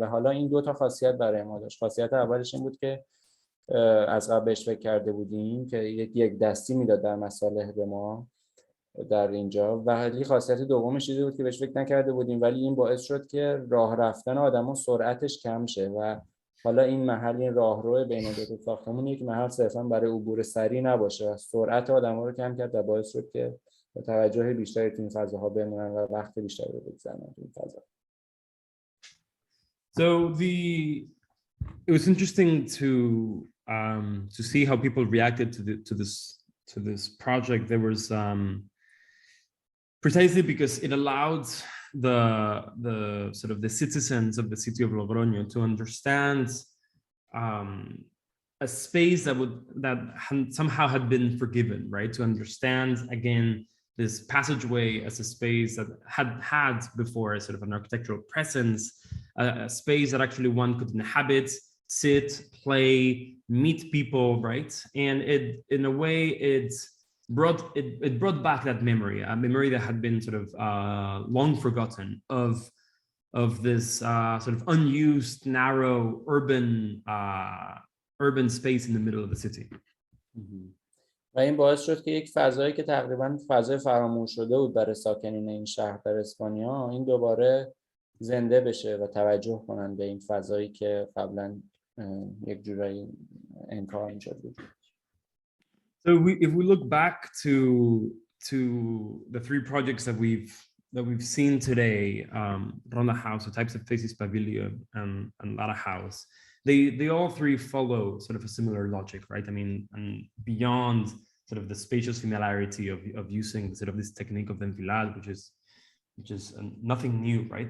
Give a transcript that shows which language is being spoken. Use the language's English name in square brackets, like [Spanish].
[Persian] و حالا این دو تا خاصیت برای ما داشت. خاصیت اولش این بود که از قبل بهش فکر کرده بودیم که یک دستی میداد در مصالح به ما در اینجا، و حالی خاصیت دومش چیزی بود که بهش فکر نکرده بودیم ولی این باعث شد که راه رفتن آدما سرعتش کم شه و حالا این محل، این راهرو بین دو تا ساختمون یک محل صرفا برای عبور سریع نباشه و سرعت آدما رو کم کرد و باعث شد که با توجه بیشتری تو این فضاها بمونن و وقت بیشتری رو بگذرونن تو این فضا. [English] So it was interesting to see how people reacted to this project. There was precisely because it allowed the sort of the citizens of the city of Logroño to understand a space that somehow had been forgiven, right? To understand again this passageway as a space that had before a sort of an architectural presence, a space that actually one could inhabit, sit, play, meet people, right? And it, in a way, it brought back that memory, a memory that had been sort of long forgotten of this sort of unused, narrow, urban space in the middle of the city. [Persian] و این باعث شد که یک فضایی که تقریبا فضای فراموش شده بود برای ساکنین این شهر در اسپانیا، این دوباره زنده بشه و توجه کنن به این فضایی که قبلا یک جورایی انکار می‌شد. [English] So if we look back to the three projects that we've seen today, Ronda House, the types of faces pavilion, and Lara House, they all three follow sort of a similar logic, right? I mean, and beyond sort of the spatial similarity of using sort of this technique of enfilade, which is nothing new, right?